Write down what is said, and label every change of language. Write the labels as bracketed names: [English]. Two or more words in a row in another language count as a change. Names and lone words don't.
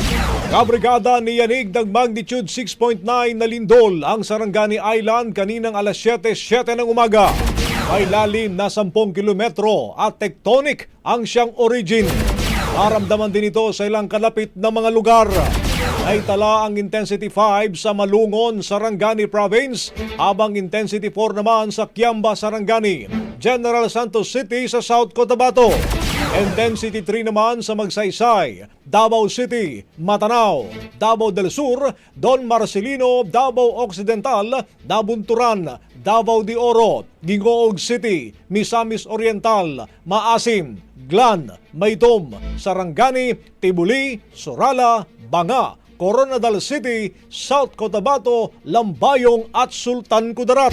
[Filipino] Kabrigada ni Yanig ng magnitude 6.9 na lindol ang Sarangani Island kaninang alas 7:07 ng umaga. May lalim na 10 kilometro at tectonic ang siyang origin. Naramdaman din ito sa ilang kalapit na mga lugar. Naitala ang intensity 5 sa Malungon, Sarangani Province, habang intensity 4 naman sa Kiamba, Sarangani, General Santos City sa South Cotabato. Intensity 3 naman sa Magsaysay, Davao City, Matanao, Davao del Sur, Don Marcelino, Davao Occidental, Nabunturan, Davao de Oro, Gingoog City, Misamis Oriental, Maasim, Glan, Maytom, Sarangani, Tibuli, Sorala, Banga, Coronadal City, South Cotabato, Lambayong at Sultan Kudarat.